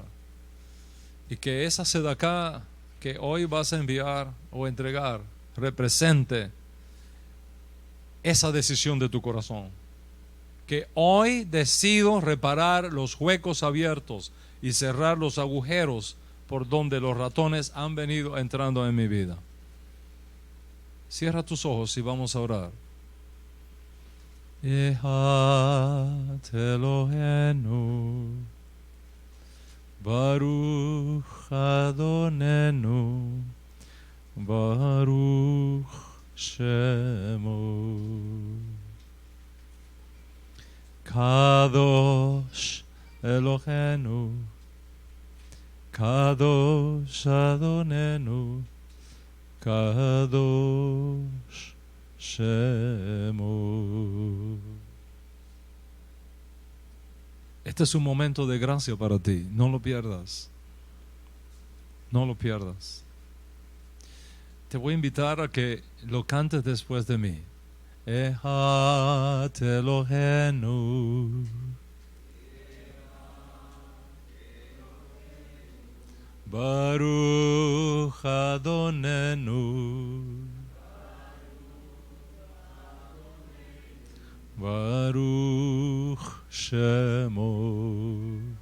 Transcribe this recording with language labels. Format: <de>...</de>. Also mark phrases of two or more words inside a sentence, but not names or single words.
<es>Y que esa sedaká que hoy vas a enviar o entregar represente esa decisión de tu corazón. Que hoy decido reparar los huecos abiertos y cerrar los agujeros por donde los ratones han venido entrando en mi vida. Cierra tus ojos y vamos a orar.</es> <he>אחד אלוהינו ברוך אדונינו ברוך שמו. קדוש אלוהינו, קדוש אדונינו, קדוש שמו.</he> <es>Este es un momento de gracia para ti. No lo pierdas. No lo pierdas. Te voy a invitar a que lo cantes después de mí.</es> <he>אחד אלוהינו, ברוך אדונינו, ברוך שמו,</he>